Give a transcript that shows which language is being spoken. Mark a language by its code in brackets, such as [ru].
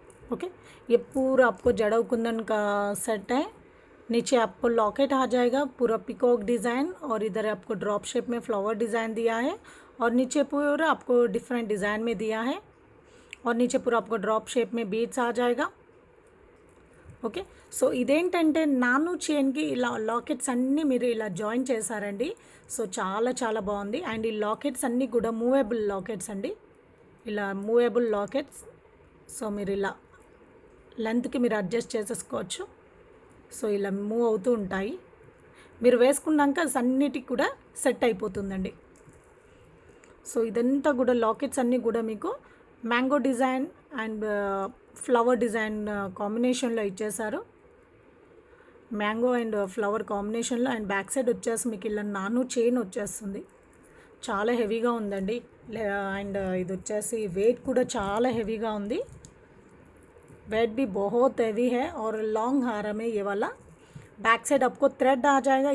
[hi] Okay, ये पूरा आपको जड़ा कुंदन का सेट है. नीचे आपको लॉकेट आ जाएगा, पूरा पिकॉक डिज़ाइन, और इधर आपको ड्रॉप शेप में फ्लावर डिज़ाइन दिया है, और नीचे पूरा आपको डिफरेंट डिज़ाइन में दिया है, और नीचे पूरा आपको ड्रॉप शेप में बीड्स आ जाएगा. [te] ఓకే, సో ఇదేంటంటే నాను చైన్కి ఇలా లాకెట్స్ అన్నీ మీరు ఇలా జాయిన్ చేశారండి. సో చాలా చాలా బాగుంది. అండ్ ఈ లాకెట్స్ అన్నీ కూడా మూవేబుల్ లాకెట్స్ అండి, ఇలా మూవేబుల్ లాకెట్స్. సో మీరు ఇలా లెంత్కి మీరు అడ్జస్ట్ చేసేసుకోవచ్చు. సో ఇలా మూవ్ అవుతూ ఉంటాయి, మీరు వేసుకున్నాక అన్నిటికి కూడా సెట్ అయిపోతుందండి. సో ఇదంతా కూడా లాకెట్స్ అన్నీ కూడా మీకు mango design and flower design కాంబినేషన్లో ఇచ్చేసారు. మ్యాంగో అండ్ ఫ్లవర్ కాంబినేషన్లో. అండ్ బ్యాక్ సైడ్ వచ్చేసి మీకు ఇలా నాను చైన్ వచ్చేస్తుంది. చాలా హెవీగా ఉందండి. అండ్ ఇది వచ్చేసి వెయిట్ కూడా చాలా హెవీగా ఉంది. [hi] वेट भी बहुत हैवी है और लॉन्ग हार में ये वाला. बैक साइड आपको थ्रेड आ जाएगा.